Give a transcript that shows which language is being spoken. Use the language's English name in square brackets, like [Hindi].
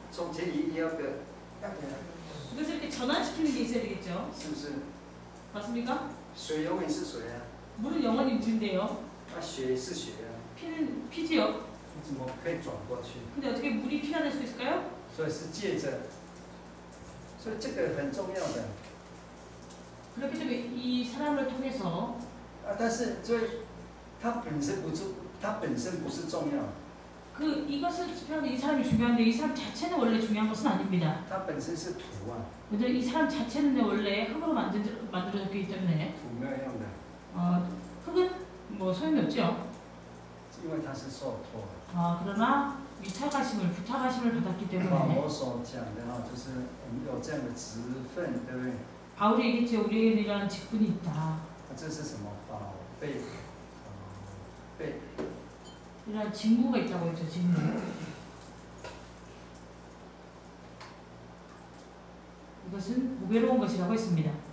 [Chinese] 中间一定要个， [Korean] 이것을 이렇게 전환시키는 게 있어야 되겠죠. [Chinese] 是不是？ [Korean] 맞습니까? [Chinese] 水永远是水啊， [Korean] 물은 영원히 물인데요. [Chinese] 那血是血啊， [Korean] 피는 피지요. [Chinese] 你怎么可以转过去？ [Korean] 근데 어떻게 물이 피어날 수 있을까요? [Chinese] 所以是借着，所以这个很重要的。 [Korean] 그렇기 때문에 이 사람을 통해서 [Chinese] 但是所以它本身不是重要， [Korean] 그 이것을 집행하는 이 사람이 중요한데 이 사람 자체는 원래 중요한 것은 아닙니다. [Chinese] 它本身是土啊， [Korean] 왜냐면 이 사람 자체는 원래 흙으로 만들어졌기 때문에 [Chinese] 土没有用的， [Korean] 흙은 뭐 소용이 없죠. [Chinese] 因为它是受托。 [Korean] 그러나 부탁하심을 받았기 [Chinese] 保 [Korean] 때문에 [Chinese] 罗所讲的哈，就是我们有这样的职分，对不对？ [Korean] 바울이 얘기했죠. 우리에게는 이러한 직분이 있다. [Chinese] 这是什么？宝贝，贝， [Korean] 이러한 직무가 있다고 했죠. 직무. 이것은 보배로운 것이라고 했습니다.